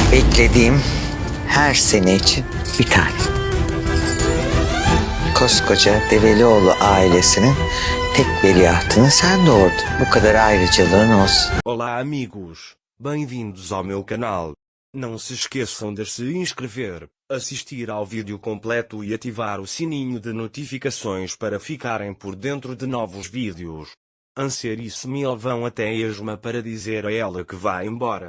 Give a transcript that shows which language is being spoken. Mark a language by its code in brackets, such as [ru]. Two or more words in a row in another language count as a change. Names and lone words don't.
[tr] Beklediğim her sene için bir tane. Koskoca Develioğlu ailesinin tek veliahtını sen doğurdun. Bu kadar ayrıcalığın olsun. [pt] Olá amigos, bem-vindos ao meu canal. Não se esqueçam de se inscrever, assistir ao vídeo completo e ativar o sininho de notificações para ficarem por dentro de novos vídeos. Anser e Smil vão até Esma para dizer a ela que vai embora.